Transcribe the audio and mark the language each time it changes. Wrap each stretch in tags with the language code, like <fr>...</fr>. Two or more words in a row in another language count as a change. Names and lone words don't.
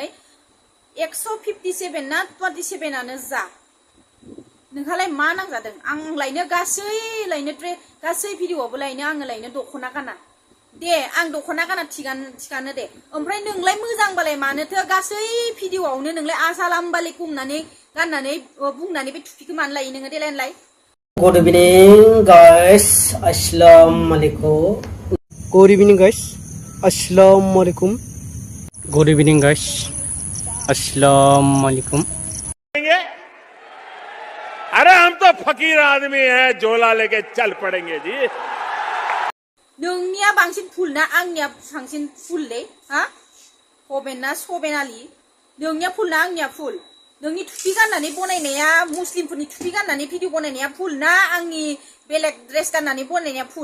<brx>157 ना 27आनो जा, नोंहालाय मा नांजादों? आं लायनो गासै भिडिअआवबो लायनो आङो लायनो दख'ना गाना दे, आं दख'ना गाना थिगानो दे। ओमफ्राय नोंलाय मोजांबालाय मानोथो गासै भिडिअआवनो नोंलाय आसालाम बालिकुम होननानै गाननानै बुंनानै बे टुपिखौ मानो लायो नोङो? देलाय होनलाय।</brx> <en>Good evening, guys. Assalamualaikum. Good evening, guys. Assalamualaikum. Good evening, guys. Assalamualaikum.</en> <hi>अरे हम तो फकीर आदमी हैं, झोला लेके चल पड़ेंगे जी।</hi> <brx>नोंनिया बांसिन फुल ना आंनिया बांसिन फुललै? हा भबेन ना भबेन आलि? नोंनिया फुल ना आंनिया फुल? नोंनि टुपि गाननानै बनायनाया, मुस्लिमफोरनि टुपि गाननानै भिडिअ बनायनाया फुल ना आंनि बेलेग ड्रेस गाननानै बनायनाया फुल?</brx>